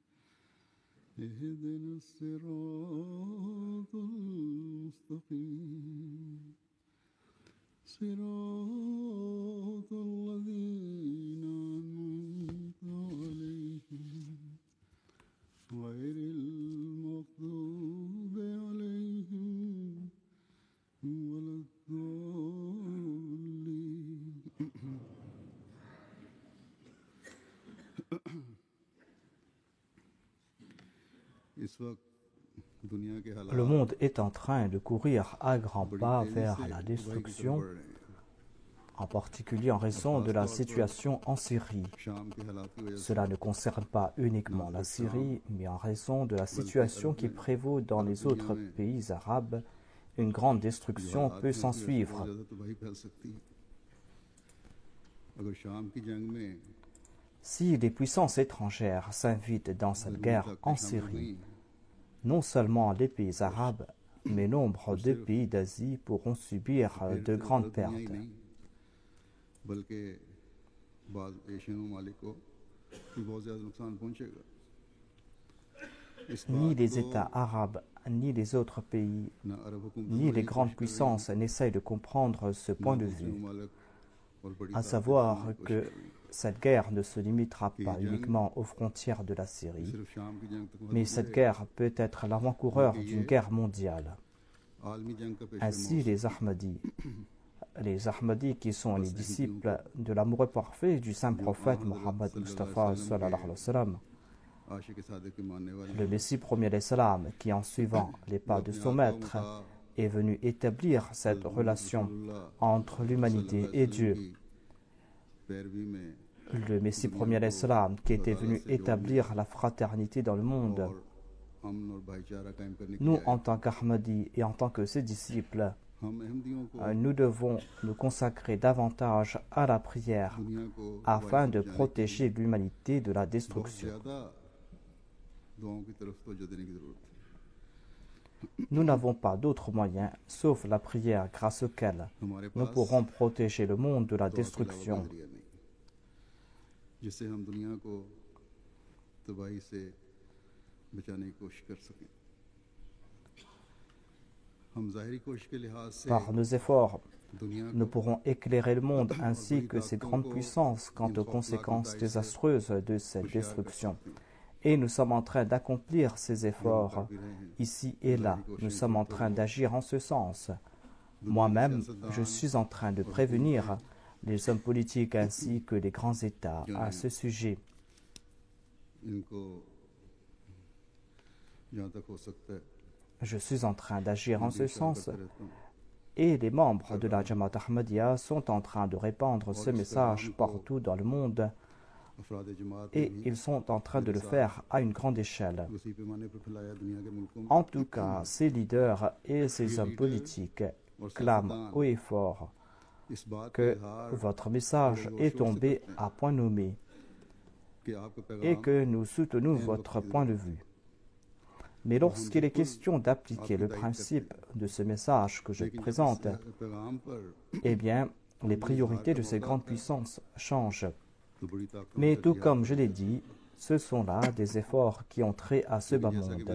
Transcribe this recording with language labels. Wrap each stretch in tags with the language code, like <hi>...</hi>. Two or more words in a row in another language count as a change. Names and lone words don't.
<ar>اهدنا الصراط المستقيم صراط الذين أنعمت عليهم غير المغضوب عليهم ولا الضالين.</ar> <ur>اس وقت دنیا کے</ur> <fr>Le</fr> <ur>हालात</ur> <fr>monde est en train de courir à grands</fr> <ur>बड़ी</ur> <fr>pas</fr> <ur>तेजी</ur> <fr>vers</fr> <ur>से</ur> <fr>la</fr> <ur>تباہی کی طرف</ur> <fr>destruction,</fr> <ur>بڑھ رہے ہیں.</ur> <fr>en particulier en raison de la situation en Syrie.</fr> <ur>شام کے حالات کی وجہ سے</ur> <fr>Cela ne concerne pas uniquement la Syrie, mais en raison de la situation qui prévaut dans les autres pays arabes, une grande destruction peut s'en</fr> <ur>बहुत</ur> <fr>suivre.</fr> <ur>زیادہ تباہی پھیل سکتی ہے. اگر شام کی جنگ میں</ur> <fr>Si les puissances étrangères s'invitent dans cette guerre en Syrie, non seulement les pays arabes, mais nombre de pays d'Asie pourront subir de grandes pertes.</fr> <ur>بلکہ بعد ایشین ممالک کو بھی بہت زیادہ نقصان پہنچے گا. इस</ur> <fr>Ni</fr> <ur>बात</ur> <fr>les</fr> <ur>को</ur> <fr>États arabes, ni les autres pays,</fr> <ur>نہ عرب حکومت</ur> <fr>ni les grandes puissances n'essayent de comprendre ce point de vue, à savoir que cette guerre ne se limitera pas uniquement aux frontières de la Syrie,</fr> <ur>صرف شام کی جنگ تک</ur> <fr>mais cette guerre peut être l'avant-coureur d'une guerre mondiale.</fr> <ur>عالمی جنگ کا پیش</ur> <fr>Ainsi, les Ahmadis qui sont les disciples de l'amoureux parfait du saint prophète Mohammed Mustafa</fr> <ar>صلى الله عليه وسلم,</ar> <ur>عاشق صادق کے ماننے والے</ur> <fr>le Messie premier d'Islam qui, en suivant les pas de son maître, est venu établir cette relation entre l'humanité et Dieu.</fr> <ur>پیروی میں</ur> <fr>Le Messie premier d'Islam qui était venu établir la fraternité dans le monde.</fr> <ur>اور امن اور بھائی چارہ قائم کرنے کے</ur> <fr>Nous,</fr> <ur>लिए</ur> <fr>en tant qu'Ahmadis et en tant que ses disciples,</fr> <ur>ہم احمدیوں کو</ur> <fr>nous devons nous consacrer davantage à la prière</fr> <ur>دنیا کو</ur> <fr>afin de protéger l'humanité de la</fr> <ur>बहुत</ur> <fr>destruction.</fr> <ur>زیادہ دعاؤں کی طرف توجہ دینے کی ضرورت ہے.</ur> <fr>Nous n'avons pas d'autre moyen, sauf la prière grâce auquel</fr> <ur>हमारे</ur> <fr>nous</fr> <ur>पास</ur> <fr>pourrons protéger le monde de la</fr> <ur>دعا کے علاوہ</ur> <fr>destruction.</fr> <ur>کوئی ذریعہ نہیں جس سے ہم دنیا کو تباہی سے بچانے کی کوشش کر سکیں. ہم ظاہری کوشش کے لحاظ سے</ur> <fr>Par nos efforts,</fr> <ur>दुनिया</ur> <fr>nous</fr> <ur>को</ur> <fr>pourrons éclairer le monde ainsi que ses grandes puissances quant aux conséquences désastreuses de cette destruction. Et nous sommes en train d'accomplir ces efforts ici et là. Nous sommes en train d'agir en ce sens. Moi-même, je suis en train de prévenir les hommes politiques ainsi que les grands États à ce sujet.</fr> <ur>ان کو جہاں تک ہو سکتا ہے</ur> <fr>Je suis en train d'agir en ce</fr> <ur>इशारा</ur> <fr>sens</fr> <ur>کرتے رہتا ہوں.</ur> <fr>et les membres de la Jamaat Ahmadiyya sont en train de répandre ce message partout dans le monde</fr> <ur>افراد جماعت</ur> <fr>et ils sont en train de le faire à une grande échelle.</fr> <ur>اسی پیمانے پر پھیلایا دنیا کے ملکوں میں</ur> <fr>En tout cas, ces leaders et ces hommes politiques clament haut et fort</fr> <ur>اس بات</ur> <fr>que</fr> <ur>इजहार</ur> <fr>votre message est tombé à point nommé</fr> <ur>کہ آپ کا</ur> <fr>et</fr> <ur>पैगाम</ur> <fr>que nous soutenons votre point de vue. Mais lorsqu'il est question d'appliquer le principe de ce message que je présente, eh bien, les priorités de ces grandes puissances changent. Mais tout comme je l'ai dit, ce sont là des efforts qui ont trait à ce bas monde.</fr>